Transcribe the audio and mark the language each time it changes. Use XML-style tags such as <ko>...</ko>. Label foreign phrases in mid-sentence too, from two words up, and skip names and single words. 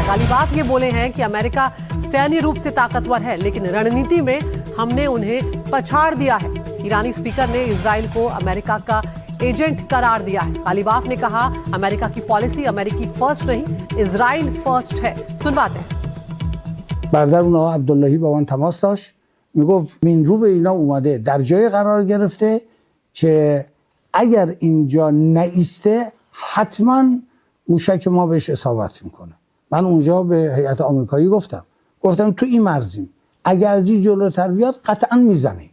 <hi>गालिबाफ ये बोले हैं कि अमेरिका सैन्य रूप से ताकतवर है लेकिन रणनीति में हमने उन्हें पछाड़ दिया है। ईरानी स्पीकर ने इजराइल को अमेरिका का एजेंट करार दिया है। गालिबाफ ने कहा अमेरिका की पॉलिसी</hi> <en>America First</en> <hi>नहीं,</hi> <en>Israel First</en> <hi>है। सुनवाते हैं।</hi> <fa>برادر اونها عبداللهی با من تماس داشت، میگفت مینرو به اینا اومده در جای قرار گرفته که اگر اینجا نایسته حتما موشک ما بهش اصابت میکنه. من اونجا به هیئت آمریکایی گفتم تو این مرزیم، اگر از این جلوتر بیاد قطعا میزنیم.</fa>